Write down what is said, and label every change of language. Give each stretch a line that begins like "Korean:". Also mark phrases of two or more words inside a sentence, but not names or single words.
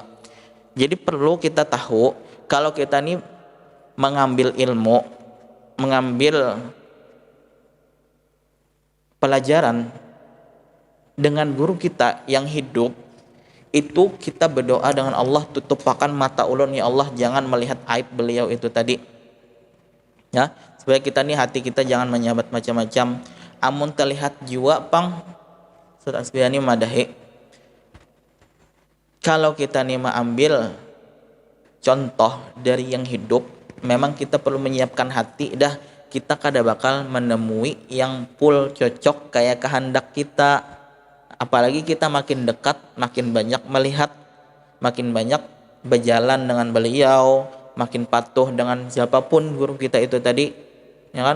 Indonesian: Jadi perlu kita tahu kalau kita nih mengambil ilmu, mengambil pelajaran dengan guru kita yang hidup, itu kita berdoa dengan Allah,
Banjar: tutupakan mata ulun ya Allah, jangan melihat aib beliau itu tadi ya, supaya kita nih hati kita jangan menyambat macam-macam. Amun terlihat jiwa pang Ustaz Asbiani madahi,
Indonesian: kalau kita nih mengambil contoh dari yang hidup, memang kita perlu menyiapkan hati dah, kita kada bakal menemui yang full cocok kayak kehendak kita. Apalagi kita makin dekat, makin banyak melihat, makin banyak berjalan dengan beliau, makin patuh dengan siapapun guru kita itu tadi, ya kan?